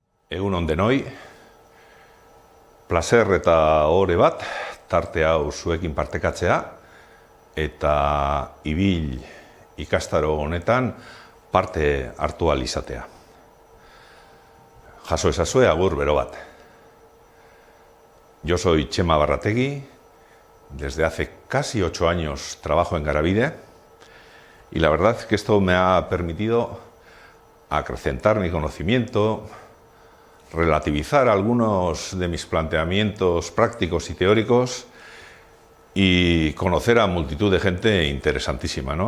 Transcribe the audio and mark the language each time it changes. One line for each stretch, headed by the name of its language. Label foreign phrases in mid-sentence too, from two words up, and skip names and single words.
Basque: Egun on denoi, placer eta ohore bat, tarte hau zuekin partekatzea, eta ibil ikastaro honetan parte hartu ahal izatea. Jaso ezazue agur bero bat.
Spanish: Yo soy Txema Barrategui, desde hace casi 8 años trabajo en Garabide, y la verdad es que esto me ha permitido acrecentar mi conocimiento, relativizar algunos de mis planteamientos prácticos y teóricos y conocer a multitud de gente interesantísima, ¿no?